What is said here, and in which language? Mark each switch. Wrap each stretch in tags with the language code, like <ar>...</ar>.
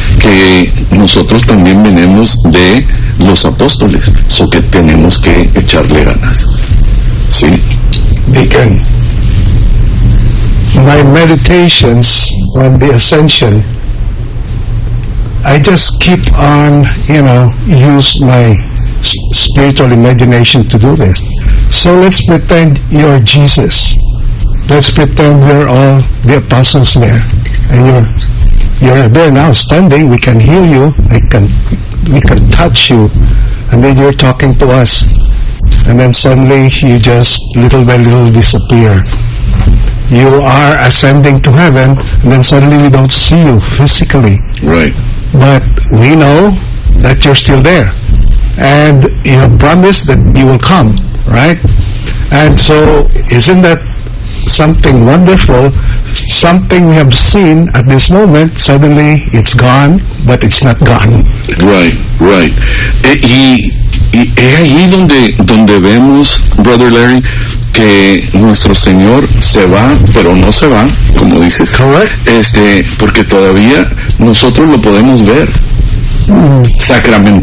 <es>Que nosotros también venimos de los apóstoles, so que tenemos que echarle ganas. Sí.</es> <en>Deacon, my meditations on the ascension, I just keep on, use my spiritual imagination to do this. So let's pretend you're Jesus. Let's pretend we're all the apostles there, and you're there now, standing. We can hear you. We can touch you, and then you're talking to us. And then suddenly you just little by little disappear. You are ascending to heaven, and then suddenly we don't see you physically. Right. But we know that you're still there. And you have promised that you will come, right? And so isn't that something wonderful? Something we have seen at this moment, suddenly it's gone, but it's not gone. Right, right.</en> <es>Y es ahí donde vemos, Brother Larry, que nuestro Señor se va, pero no se va, como dices.</es> <en>Correct.</en> <es>Porque todavía nosotros lo podemos ver. Sacramental.</es>